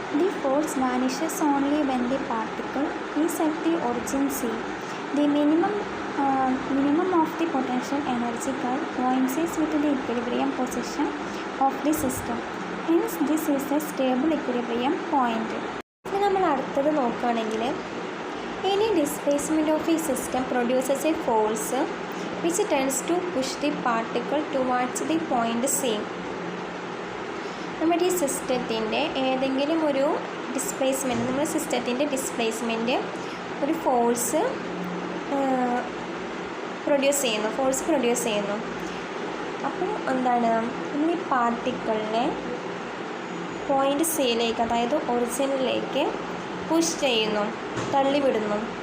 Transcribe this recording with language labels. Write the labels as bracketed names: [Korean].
[English] The force vanishes only when the particle is at the origin C. The minimum of the potential energy curve coincides with the equilibrium position of the system. Hence this is a stable equilibrium point. [Malayalam] ഇനി നമ്മൾ അടുത്തത് നോക്കുകയാണെങ്കിൽ [English] any displacement of a system produces a force which tends to push the particle towards the point C. [Malayalam] നമ്മുടെ ഈ സിസ്റ്റത്തിൻ്റെ ഏതെങ്കിലും ഒരു displacement, നമ്മുടെ സിസ്റ്റത്തിൻ്റെ ഡിസ്പ്ലേസ്മെൻറ്റ് ഒരു ഫോഴ്സ് പ്രൊഡ്യൂസ് ചെയ്യുന്നു. അപ്പോൾ എന്താണ്, നമ്മൾ ഈ പാർട്ടിക്കിളിനെ പോയിൻ്റ് സിയിലേക്ക്, അതായത് ഒറിജിനിലേക്ക് പുഷ് ചെയ്യുന്നു, തള്ളിവിടുന്നു.